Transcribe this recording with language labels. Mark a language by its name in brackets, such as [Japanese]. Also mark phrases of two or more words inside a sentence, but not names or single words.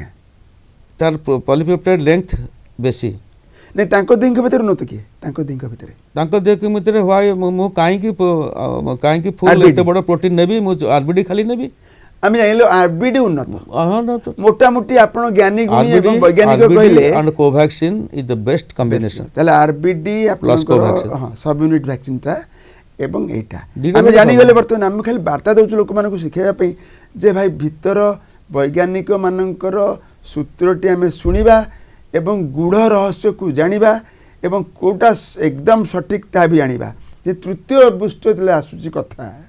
[Odia] ତାର [English] polypeptide length [Odia] ବେଶୀ ନାଇଁ ତାଙ୍କ ଦିହିଁଙ୍କ ଭିତରେ ନୁହଁ ତ କିଏ ତାଙ୍କ ଦିହିଁଙ୍କ ଭିତରେ ତାଙ୍କ ଦେହ ଭିତରେ ମୁଁ କାହିଁକି ଫୁଲ୍ RBD ଏତେ ବଡ଼ ପ୍ରୋଟିନ୍ ନେବି ମୁଁ RBD ଖାଲି ନେବି ଆମେ ଜାଣିଲୁ ଆରବିଡି ଉନ୍ନତ ମୋଟାମୋଟି ଆପଣ ଜ୍ଞାନୀ ଗୁଣୀ ଏବଂ ବୈଜ୍ଞାନିକ କହିଲେ [English] and Covaxin is the best combination [Odia] ତାହେଲେ ଆରବିଡି ଆପଣଙ୍କର Covaxin। ହଁ [English] sub unit vaccineଟା [Odia] ଏବଂ ଏଇଟା ଦିଟା ଆମେ ଯାକ ଜାଣିଗଲେ ସମାନ। ବର୍ତ୍ତମାନ ଆମେ ଖାଲି ବାର୍ତ୍ତା ଦେଉଛୁ ଲୋକମାନଙ୍କୁ ଶିଖାଇବା ପାଇଁ ଯେ ଭାଇ ଭିତର ବୈଜ୍ଞାନିକ ମାନଙ୍କର ସୂତ୍ରଟି ଆମେ ଶୁଣିବା ଏବଂ ଗୂଢ଼ ରହସ୍ୟକୁ ଜାଣିବା ଏବଂ କେଉଁଟା ଏକଦମ ସଠିକ୍ ତାହା ବି ଜାଣିବା ଯେ ତୃତୀୟ ବୁଷ୍ଟର ଯେତେବେଳେ ଆସୁଛି କଥା